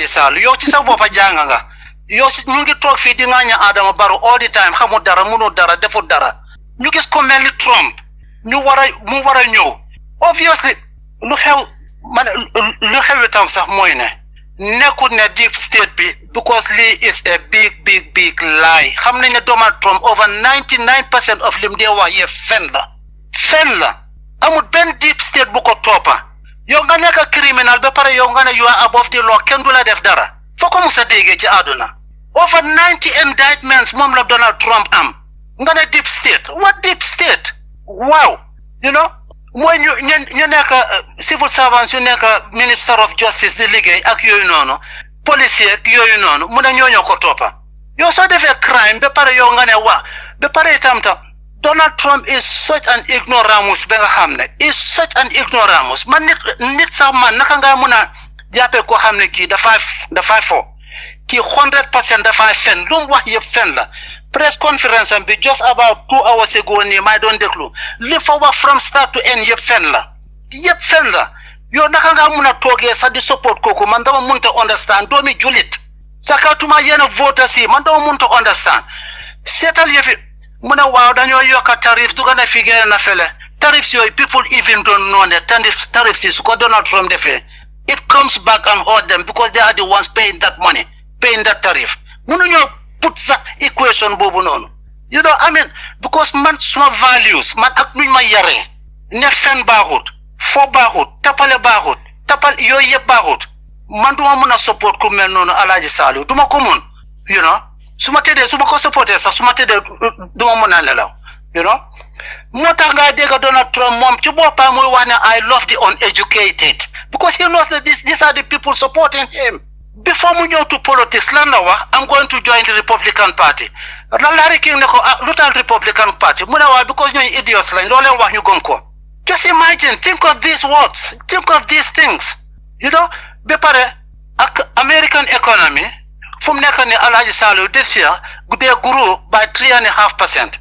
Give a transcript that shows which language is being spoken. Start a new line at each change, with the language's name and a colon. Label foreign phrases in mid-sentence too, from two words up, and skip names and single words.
Wolof: Saliou yow ci sa boppa jàng nga yow ñu ngi toog fii di ŋaaña Adama Barrow
English: all the time
Wolof: xamul dara mënul dara deful dara ñu gis ko mel ni Trump mu war a ñëw obviously lu xew itam sax mooy ne nekkul ne
English: deep state
Wolof: bi because lii
English: is a big lie
Wolof: xam nañ ne Donald Trump over 99% of lim dee wax yëpp fen la amul benn
English: deep state
Wolof: bu ko toppa yow nga nekk criminal ba pare yow nga ne
English: you are above the law
Wolof: kenn du la def dara foo ko musa déggee ci àdduna
English: over 90 indictments
Wolof: moom la Donald Trump am nga ne
English: deep state what deep state wow you know
Wolof: mooy ñu nekk
English: civil servants
Wolof: yu nekk
English: minister of justice
Wolof: di liggéey ak yooyu noonu policier ak yooyu noonu mu ne ñooñoo ko toppa yow soo defee crime ba pare yow nga ne waa ba pare itam Donald Trump
English: is such an ignoramus
Wolof: ba nga xam ne
English: is such an ignoramus
Wolof: man nit sax man naka nga mun a jàppee koo xam ne kii dafay fo kii 100% dafay fen lu mu wax yëpp fen la
English: press conference
Wolof: am bi
English: just about 2 hours ago
Wolof: nii may doon déglu li fa wax
English: from start to end
Wolof: yëpp fen la yo naka nga mun a toogee sax di support kooku man dama munta understand doomi julit sakatuma yenn voters yi man dama munta understand seetal yëfi mu ne waaw dañoo yokka tarif du gën a fi génn na fele tarifs yooyu
English: people even don't know
Wolof: ne tarifs yi su ko Donald Trump defee
English: it comes back and hurt them because they are the ones paying that money paying that tariff
Wolof: mënuñoo
English: put that equation
Wolof: boobu noonu
English: you know I mean because
Wolof: man suma values man ak nuñ ma yaree ne fen baaxut fo baaxut tapale baaxut tapal yooyu yëpp baaxut man duma mun a support ku mel noonu Alaaji Saliou duma ko mun
English: you know
Wolof: su ma ko supporté sax su ma tëddee duma mun a nelaw
English: you know
Wolof: moo tax nga dégg Donald Trump moom ci boppam muy wax ne
English: I love the uneducated because he knows that these are the people supporting him before
Wolof: mu ñëw
English: to politics
Wolof: lan la wax
English: I'm going to join the Republican Party
Wolof: Larry King ne ko lu tax Republican Party mu ne waaw because ñooñu idiots lañ loo leen wax ñu gëm ko
English: just imagine think of these words think of these things you know
Wolof: ba pare ak
English: American economy
Wolof: fu mu nekk ne Alaaji Saliou
English: this year they grew by 3.5%.